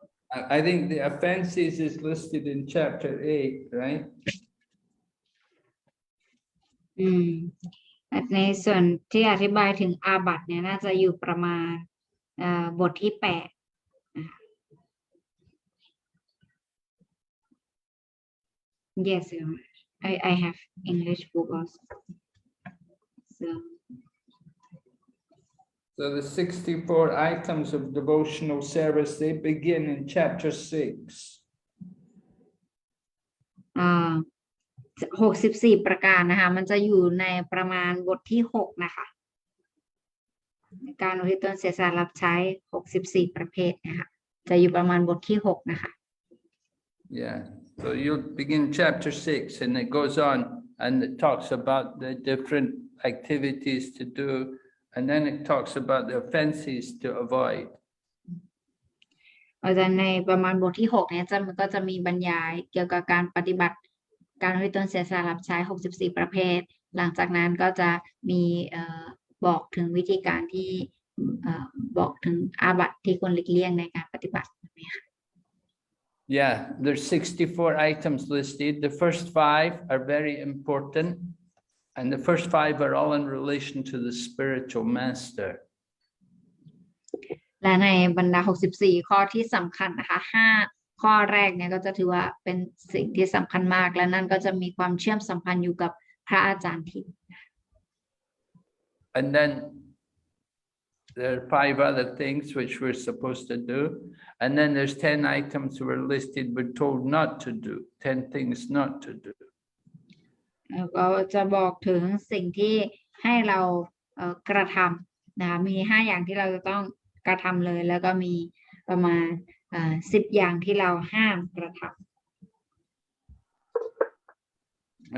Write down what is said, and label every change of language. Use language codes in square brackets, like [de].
[en] I think the offenses is listed in chapter 8, right? [th] ในส่วนที่อธิบายถึงอาบัติเนี่ยน่าจะอยู่ประมาณบทที่8 [en] Yes, I have English book also. So the 64 items of devotional service, they begin in chapter 6. [th] 64ประการนะคะมันจะอยู่ในประมาณบทที่6นะคะการอุทิศตนเสียสละรับใช้64ประเภทนะคะจะอยู่ประมาณบทที่6นะคะ [en] Yeah, so you'll begin chapter 6 and it goes on and it talks about the different activities to do and then it talks about the offenses to avoid. [th] อาจารย์ในประมาณบทที่6เนี่ยก็จะมีบรรยายเกี่ยวกับการปฏิบัติการอุทิศตนเสียสละรับใช้64ประเภทหลังจากนั้นก็จะมีบอกถึงวิธีการที่บอกถึงอาบัติที่ควรหลีกเลี่ยงในการปฏิบัติ [en] Yeah, there's 64 items listed. The first 5 are very important and the first 5 are all in relation to the spiritual master. [th] และในบรรดา64ข้อที่สำคัญนะคะ5ข้อแรกเนี่ยก็จะถือว่าเป็นสิ่งที่สำคัญมากและนั่นก็จะมีความเชื่อมสัมพันธ์อยู่กับพระอาจารย์ทิพย์ [en] And then There are 5 other things which we're supposed to do. And then there's 10 items we're listed, we're told not to do, 10 things not to do. [th] ก็จะบอกถึงสิ่งที่ให้เรากระทำนะคะมี5อย่างที่เราจะต้องกระทำเลย แล้วก็มีประมาณ10 อย่างที่เราห้ามกระทำ